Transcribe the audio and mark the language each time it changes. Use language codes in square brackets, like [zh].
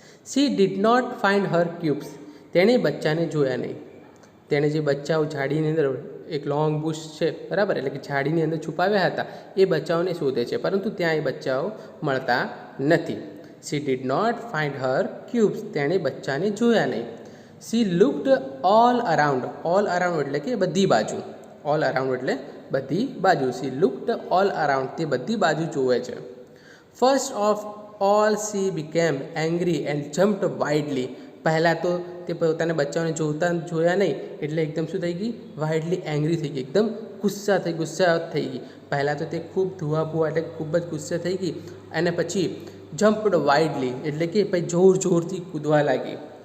[en] She did not find her cubes. [gu] તેણે બચ્ચાને જોયા નહીં. તેણે જે બચ્ચાઓ ઝાડીની અંદર એક લોંગ બુશ છે બરાબર, એટલે કે ઝાડીની અંદર છુપાવ્યા હતા એ બચ્ચાઓને શોધે છે, પરંતુ ત્યાં એ બચ્ચાઓ મળતા નથી. [en] She did not find her cubes. [gu] તેણે બચ્ચાને જોયા નહીં. [en] She looked all around. [gu] All around એટલે કે બધી બાજુ. All around એટલે બધી બાજુ. [en] She looked all around. [gu] તે બધી બાજુ જોવે છે. [en] First of all she became angry and jumped wildly. [gu] પહેલાં તો તે પોતાના બચ્ચાઓને જોયા નહીં એટલે એકદમ શું થઈ ગઈ, વાઇડલી એંગ્રી થઈ ગઈ, એકદમ ગુસ્સા થઈ ગઈ. પહેલાં તો તે ખૂબ ધુઆપુઆ એટલે ખૂબ જ ગુસ્સે થઈ ગઈ અને પછી જમ્પડ વાઇડલી એટલે કે પછી જોરથી કૂદવા લાગી.